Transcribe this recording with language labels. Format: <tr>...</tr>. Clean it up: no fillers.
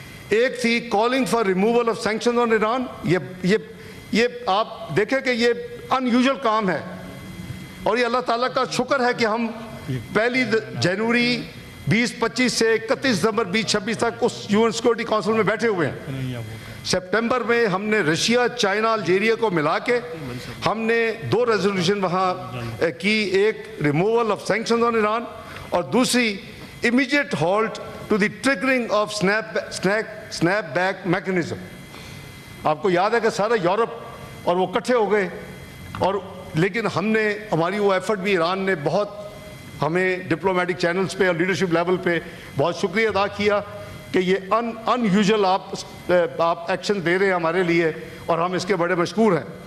<ur>ایک تھی</ur> <en>Calling for removal of sanction on Iran.</en> <ur>یہ آپ دیکھیں کہ یہ ان یوزول کام ہے, اور یہ اللہ تعالیٰ کا شکر ہے کہ ہم 1 جنوری 2025 سے 31 دسمبر 2026 تک اس یو این سیکورٹی کونسل میں بیٹھے ہوئے ہیں. سپٹمبر میں ہم نے رشیا, چائنا, الجیریا کو ملا کے ہم نے 2 ریزولوشن وہاں کی, ایک</ur> <en>removal of sanction on Iran</en> <ur>اور دوسری immediate halt</ur> <en>to the triggering of snapback mechanism.</en> <ur>آپ کو یاد ہے کہ سارا یورپ اور وہ کٹھے ہو گئے, اور لیکن ہم نے ہماری وہ ایفرٹ بھی ایران نے بہت ہمیں ڈپلومیٹک چینلز پہ اور لیڈرشپ لیول پہ بہت شکریہ ادا کیا کہ یہ ان یوزول آپ ایکشن دے رہے ہیں ہمارے لیے, اور ہم اس کے بڑے مشکور ہیں.</ur>